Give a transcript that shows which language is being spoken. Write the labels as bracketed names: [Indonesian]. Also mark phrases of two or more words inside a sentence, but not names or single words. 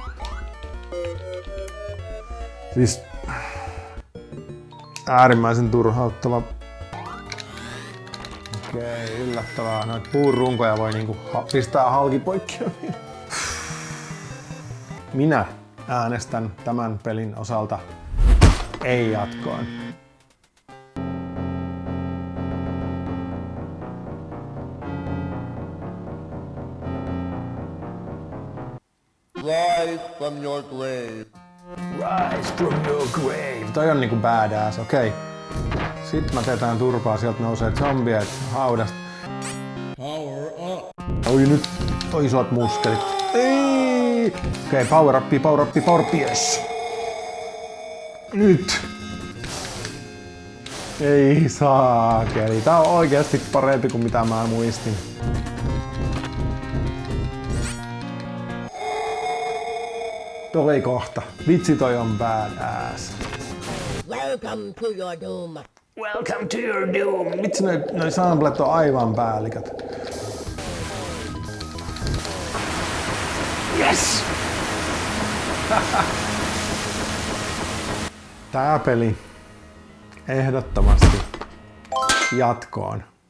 [Finnish] Siis äärimmäisen turhauttava. Okei, yllättävää. Noita puurunkoja voi pistää halki poikki. Minä äänestän tämän pelin osalta ei jatkoon. [English] Rise from your grave. Rise from your grave. [Finnish] Toi on niinku badass, okei. Sitten mä tetään turpaa, sieltä nousee zombiet haudasta. [English] Power up. [Finnish] Oi nyt, oi isot muskelit. Ei! Okei, [English] power up, power up, power up, yes. [Finnish] Nyt! Ei saakeli, tää on oikeasti parempi kuin mitä mä muistin. Toi kohta. Vitsi, toi on badass. [English] Welcome to your doom. Welcome to your doom. [Finnish] Vitsi, noi samplet on aivan päällikät. Yes! Tää peli ehdottomasti jatkoon.